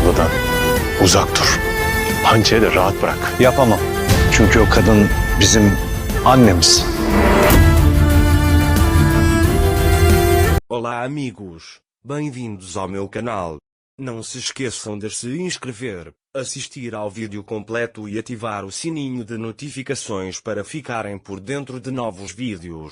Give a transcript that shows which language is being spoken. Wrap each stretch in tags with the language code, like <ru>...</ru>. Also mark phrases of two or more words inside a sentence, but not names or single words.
<tr>abladan uzak dur. Hançeri de rahat bırak. Yapamam. Çünkü o kadın bizim annemiz.</tr> <pt>Olá amigos, bem-vindos ao meu canal. Não se esqueçam de se inscrever, assistir ao vídeo completo e ativar o sininho de notificações para ficarem por dentro de novos vídeos.</pt>